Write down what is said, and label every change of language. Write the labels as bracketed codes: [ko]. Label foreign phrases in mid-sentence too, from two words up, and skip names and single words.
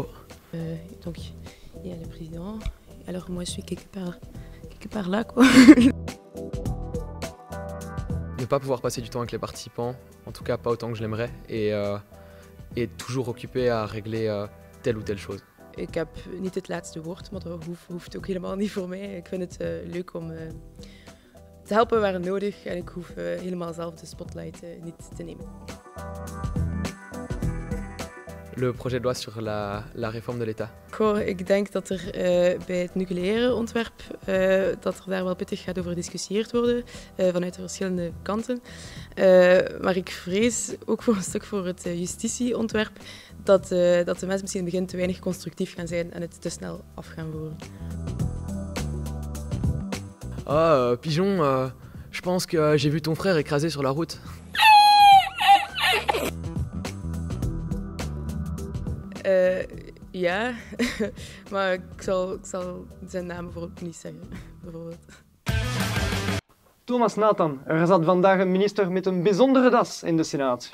[fr] Donc, il y a le président. Alors moi, je suis quelque part là, quoi. Ne pas pouvoir passer du temps avec les participants, en tout cas pas autant que je l'aimerais, et toujours occupé à régler telle ou telle chose. [nl] Ik heb niet het laatste woord, maar dat hoeft ook helemaal niet voor mij. Ik vind het leuk om te helpen waar nodig en ik hoef helemaal zelf de spotlight niet te nemen. [fr] Le projet de loi sur la réforme de l'État. [nl] Goh, ik denk dat er bij het nucleaire ontwerp dat er daar wel pittig gaat over gediscussieerd worden vanuit de verschillende kanten. Maar ik vrees ook voor een stuk voor het justitieontwerp dat de mensen misschien in het begin te weinig constructief gaan zijn en het te snel af gaan voeren. [fr] Pigeon, je pense que j'ai vu ton frère écrasé sur la route. [nl] Ja, maar ik zal zijn naam bijvoorbeeld niet zeggen. Bijvoorbeeld. Thomas Nathan, er zat vandaag een minister met een bijzondere das in de Senaat.